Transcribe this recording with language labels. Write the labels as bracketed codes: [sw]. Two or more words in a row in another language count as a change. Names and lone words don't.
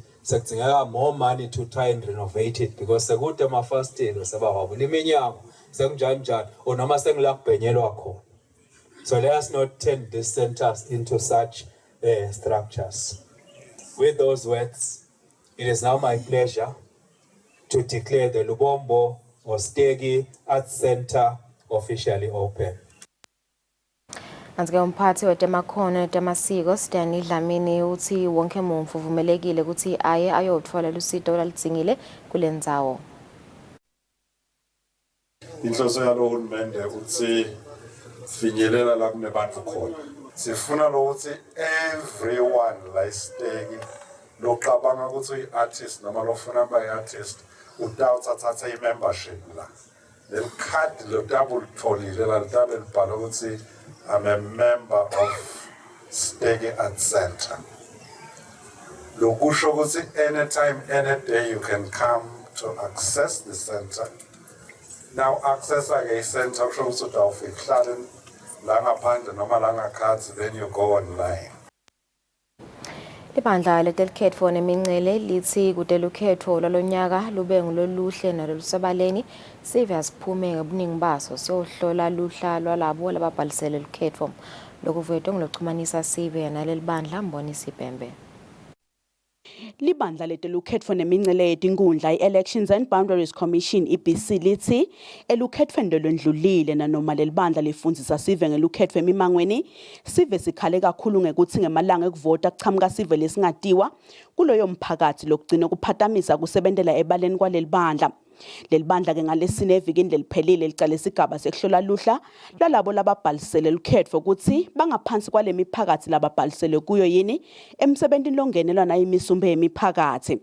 [en] So more money to try and renovate it because the good time first year was about so let us not turn these centers into such structures. With those words, it is now my pleasure to declare the Lubombo Ostegi Arts Center officially open. [ss] Anzike umphathi wetemakhono netemasiko Stanley Dlamini uthi wonke muntfu uvumelekile ukuthi aye ayotfola lusito olalidzingile kule ndzawo. Inhloso yalohulumende uthi finyelela la kunebantfu khona. Sifuna ukuthi everyone la isiteki loqabanga ukuthi uyi-artist noma lofuna aba yi-artist utawuthatha i-membership la. Leli card lotabulitfolile la litabe libhala ukuthi [en] I'm a member of Stegi Arts Center. [ss] Lokusho ukuthi [en] anytime, any day you can come to access the center. Now access a center [ss] kusho ukuthi utawufika uhlale la ngaphandle noma la ngakhathi, [en] then you go online. [ss] Ibandla letelkhetfo nemincele lithi kutelukhetfo lwalonyaka lube ngololuhle nalolusebaleni sive asiphume ngobuningi baso siyohlola luhla lwalabo lababhalisele lukhetfo lokuvuyetwe ngilochumanisa sive naleli bandla Mbonisi Pembe. Libandla letelukhetfo nemincele yetinkundla i-Elections and Boundaries Commission EBC lithi elukhetfo ndolondlulile nanoma lelibandla lifundzisa sive ngelukhetfo emimangweni sive sikhale kakhulu ngekuthi ngemalanga ekuvota kuchamuka sive lesingatiwa kuloyo mphakathi lokugcina kuphatamisa kusebentela ebaleni kwalelibandla. Lelibandla ke ngalesine evikini leliphelile licale isigaba sekuhlola luhla lwalabo lababhalisele lukhetfo ukuthi bangaphansi kwalemiphakathi lababhalisele kuyo yini emsebentini longenelwa nayimisumbe yemiphakathi.